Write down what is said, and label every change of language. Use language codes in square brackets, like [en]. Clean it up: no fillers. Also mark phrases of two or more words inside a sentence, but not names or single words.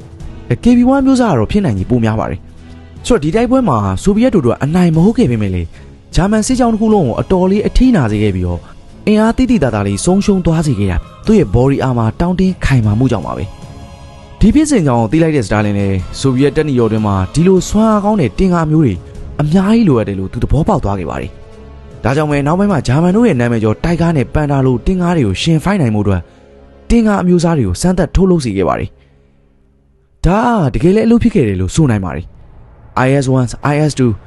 [my] KB1 မျိုးစားကတော့ဖြစ်နိုင်ကြီးပိုများပါတယ်ဆိုတော့ဒီတိုက်ပွဲမှာဆိုဗီယက်တို့ကအနိုင်မဟုတ်ခဲ့ပေမဲ့လေဂျာမန်စစ်ကြောင်းတစ်ခုလုံးကိုအတော်လေးအထိနာစေခဲ့ ပြီးတော့အင်အားတိတိတသားလေးဆုံးရှုံးသွားစေခဲ့တာသူ့ရဲ့ [en] body armor [my] တောင်းတင်းခိုင်မာမှုကြောင့်ပါပဲဒီဖြစ်စဉ်ကြောင့်သိလိုက်တဲ့စတာလင်နဲ့ဆိုဗီယက်တပ်နီရောတွင်မှာဒီလိုဆွမ်းအားကောင်းတဲ့တင်ကားမျိုးတွေအများကြီးလိုအပ်တယ်လို့သူသဘောပေါက်သွားခဲ့ပါတယ်ဒါကြောင့်ပဲနောက်ပိုင်းမှာဂျာမန်တို့ရဲ့နာမည်ကျော်တိုက်ကားနဲ့ပန်တာလိုတင်ကားတွေကိုရှင်ဖိုက်နိုင်မှုအတွက်တင်ကားအမျိုးအစားတွေကိုစမ်းသပ်ထုတ်လုပ်စေခဲ့ပါတယ်ဒါတကယ်လည်းအလုပ်ဖြစ်ခဲ့တယ်လို့ဆိုနိုင်ပါတယ် IS-1 IS-2